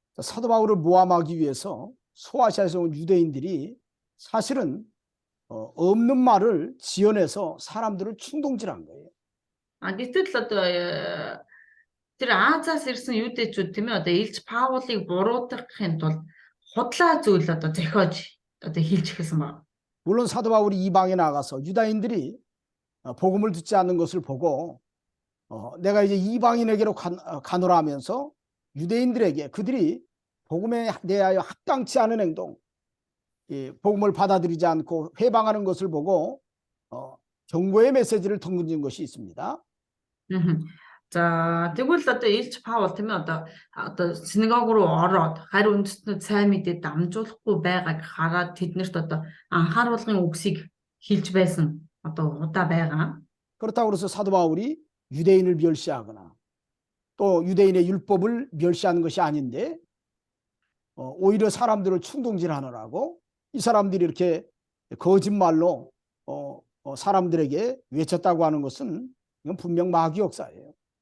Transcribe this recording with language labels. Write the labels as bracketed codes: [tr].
[ko] 사도 바울을 모함하기 위해서 소아시아에서 온 유대인들이 사실은 없는 말을 지어내서 사람들을 충동질한 거예요. [mn] Гэтэл одоо тэр Азаас ирсэн юудэчүүд тийм ээ одоо Илч Паулыг буруутгахын тулд худлаа зүйл одоо зохиож одоо хэлж эхэлсэн байна. [ko] 물론 사도 바울이 이방에 나가서 유다인들이 복음을 듣지 않는 것을 보고 내가 이제 이방인에게로 가노라 하면서 유대인들에게 그들이 복음에 대하여 합당치 않은 행동, 복음을 받아들이지 않고 회방하는 것을 보고 경고의 메시지를 던진 것이 있습니다. Мгм. [mn] За тэгвэл одоо Илч Паул тийм ээ одоо синагог руу ороод харь үндэстнүүд сайн мэдээ дамжуулахгүй байгааг хараад тэднэрт одоо анхааруулгын үгсийг хэлж байсан одоо удаа байгаа. [ko] 그렇다고 해서 사도 바울이 유대인을 멸시하거나 또 유대인의 율법을 멸시하는 것이 아닌데 오히려 사람들을 충동질하느라고 이 사람들이 이렇게 거짓말로 사람들에게 외쳤다고 하는 것은 이건 분명 마귀 역사예요.